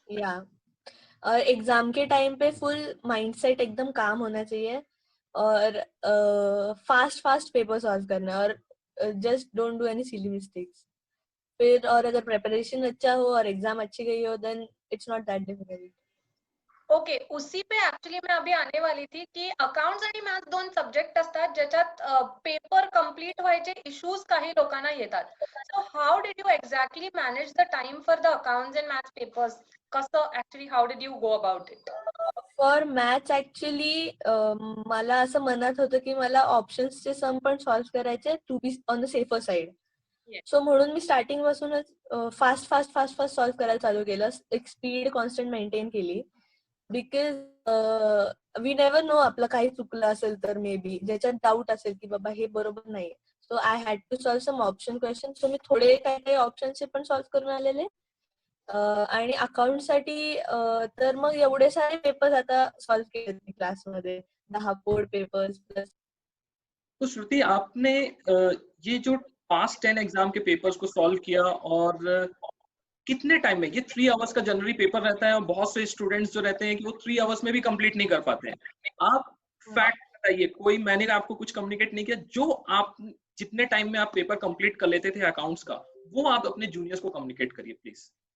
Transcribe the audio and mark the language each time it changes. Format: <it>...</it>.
<hi>या और एग्जाम के टाइम पे फुल माइंडसेट एकदम काम होना चाहिए, और फास्ट फास्ट पेपर सॉल्व करना है, और</hi> <en>Just don't do any silly mistakes.</en> <hi>फिर और अगर प्रिपरेशन अच्छा हो और एग्जाम अच्छी गई हो,</hi> <en>Then it's not that difficult.</en> <mr>Okay,</mr> <hi>उसी पे ऍक्च्युली मी अभी आने वाली थी</hi> <mr>की अकाउंट्स आणि मॅथ्स दोन सब्जेक्ट असतात ज्याच्यात पेपर कंप्लीट व्हायचे इश्यूज काही लोकांना येतात.</mr> <en>So how did you exactly manage the time for the accounts and maths papers? कसं actually how did you go about it?</en> <mr>For maths actually मला असं मनात होतं की मला ऑप्शन्सचे सम पण सॉल्व्ह करायचे,</mr> <en>To be on the safer side.</en> <mr>So म्हणून मी स्टार्टिंग पासूनच fast fast fast fast solve करायला चालू केलं, एक स्पीड कॉन्स्टंट मेंटेन केली.</mr> <en>because we never know</en> <mr>आपलं काही चुकलं असेल तर, मे बी ज्याच्यात डाऊट असेल की बाबा हे बरोबर नाही.</mr> <en>So I had to solve some option question.</en> <mr>So मी थोडे काही काही ऑप्शनचे पण सॉल्व्ह करून आलेले. आणि अकाउंट साठी तर मग एवढे सारे पेपर्स आता सॉल्व्ह केले क्लासमध्ये, 10 बोर्ड पेपर्स प्लस.</mr> <hi>तो श्रुति, आपने ये जो पास्ट 10 एग्जाम के पेपर्स को सॉल्व किया, और कितने टाइम में? ये 3 आवर्स का जनरली पेपर रहता है, और बहुत से स्टूडेंट्स जो रहते हैं कि वो 3 आवर्स में भी कंप्लीट नहीं कर पाते हैं। आप फैक्ट बताइए, कोई मैंने आपको कुछ कम्युनिकेट नहीं किया, जो आप जितने टाइम में आप पेपर कंप्लीट कर लेते थे अकाउंट्स का, वो आप अपने जूनियर्स को कम्युनिकेट करिए प्लीज।</hi>